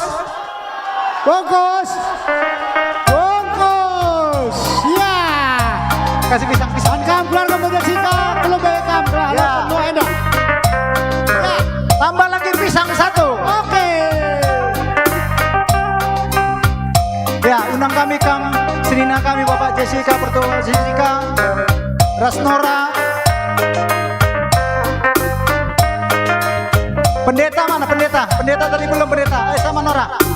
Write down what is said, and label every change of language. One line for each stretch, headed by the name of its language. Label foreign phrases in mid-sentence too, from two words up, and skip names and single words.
Indonesian: Bungkus. Bungkus. Ya. Kasih pisang-pisang. Kamu keluarga Bapak Jessica, belum bekam. Ya. Enak. Ya. Tambah lagi pisang 1. Oke. Ya,
Batak Karo: undang kami senina kami Bapak Jessica, Pertua Jessica, Rasnora.
Indonesian: Pendeta mana pendeta? Pendeta tadi belum pendeta. Sama Nora.